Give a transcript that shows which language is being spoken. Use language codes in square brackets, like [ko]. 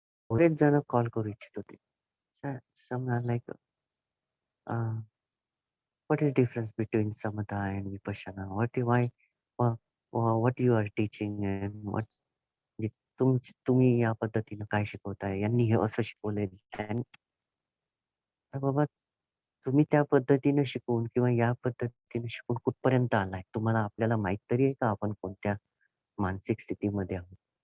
[mr] बरेच जण कॉल करू इच्छित होते. [en] Some are like what is difference between samatha and vipassana? What you are teaching and what [mr] म्हणजे तुम्ही या पद्धतीनं काय शिकवताय? यांनी हे असं शिकवलंय. तर बाबा तुम्ही त्या पद्धतीने शिकवून किंवा या पद्धतीने शिकून कुठपर्यंत आलाय? तुम्हाला आपल्याला माहीत तरी आहे का आपण कोणत्या मानसिक स्थितीमध्ये आहोत?